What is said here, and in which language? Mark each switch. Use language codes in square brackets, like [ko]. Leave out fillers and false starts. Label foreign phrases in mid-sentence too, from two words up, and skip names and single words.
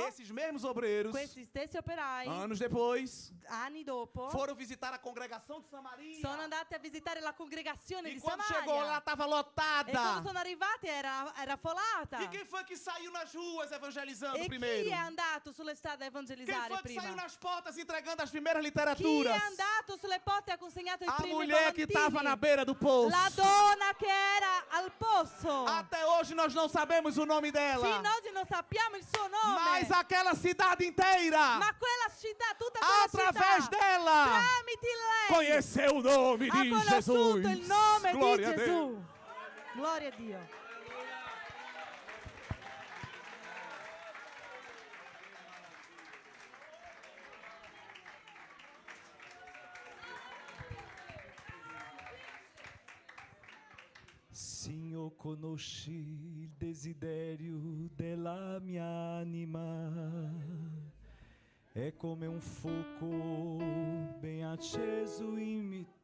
[pt] esses mesmos obreiros, [it] questi stessi operai, [pt] anos depois, [it] anni dopo, [pt] foram visitar a congregação de Samaria. [it] sono andati a visitare la congregazione [pt] E [it] di [pt] quando [it] Samaria. [pt] chegou lá, estava [it] E quando [pt] lotada. [it] sono arrivati era folata. [pt] E quem foi que saiu nas ruas evangelizando [it] E [pt] primeiro? [it] chi è andato sulle strade a [pt] Quem [it] evangelizzare [pt] foi que [it] prima? [pt] saiu nas portas entregando as primeiras [it] Chi [pt] literaturas? [it] è andato sulle porte e ha consegnato i [pt] A [it] primi [pt] mulher que estava na [it] volantini? [pt] beira do poço. [it] La donna che era al posto. [pt] Até hoje nós não sabemos o nome dela. [it] Fino ad oggi non sappiamo il suo nome. [pt] Mas aquela cidade inteira, [it] Ma quella città, tutta quella [pt] através [it] città, [pt] dela, [it] tramite lei, [pt] conheceu o nome [it] ha [pt] de [it] conosciuto [pt] Jesus. [it] il nome [pt] Glória [it] di [pt] a Deus. [it] Gesù. Gloria a Dio. Sim, io conosci il desiderio della mia anima, è come un fuoco ben acceso in me.